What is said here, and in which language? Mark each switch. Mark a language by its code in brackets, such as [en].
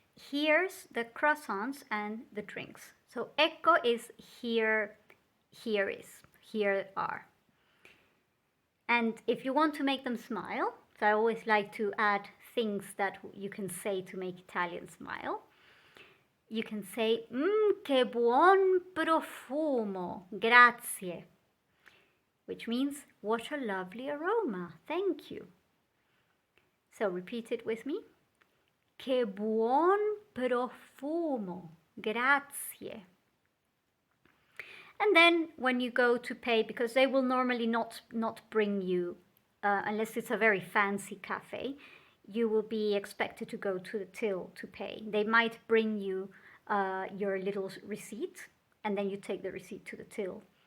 [en] Here's the croissants and the drinks. So ecco is here, here are. And if you want to make them smile, so I always like to add things that you can say to make Italians smile. You can say, [it] che buon profumo, grazie. [en] Which means, what a lovely aroma, thank you. So repeat it with me. [it] Che buon profumo, grazie. [en] And then when you go to pay, because they will normally not bring you, unless it's a very fancy cafe, you will be expected to go to the till to pay. They might bring you your little receipt, and then you take the receipt to the till.